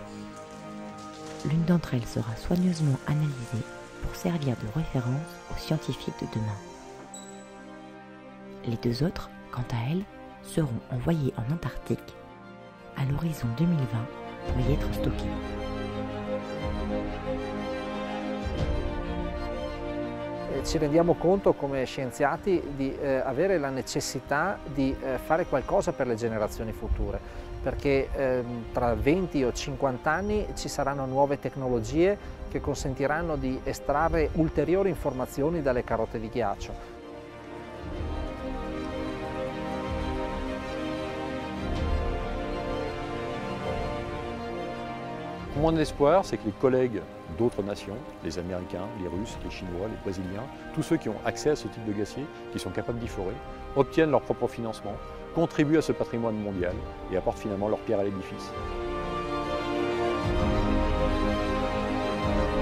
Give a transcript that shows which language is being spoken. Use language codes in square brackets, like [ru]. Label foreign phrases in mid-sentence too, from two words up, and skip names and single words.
[fr] L'une d'entre elles sera soigneusement analysée pour servir de référence aux scientifiques de demain. Les 2 autres, quant à elles, seront envoyées en Antarctique à l'horizon 2020 pour y être stockées. [it] Ci rendiamo conto come scienziati di avere la necessità di fare qualcosa per le generazioni future, perché tra 20 o 50 anni ci saranno nuove tecnologie che consentiranno di estrarre ulteriori informazioni dalle carote di ghiaccio. [fr] Mon espoir, c'est que les collègues d'autres nations, les Américains, les Russes, les Chinois, les Brésiliens, tous ceux qui ont accès à ce type de glacier, qui sont capables d'y forer, obtiennent leur propre financement, contribuent à ce patrimoine mondial et apportent finalement leur pierre à l'édifice.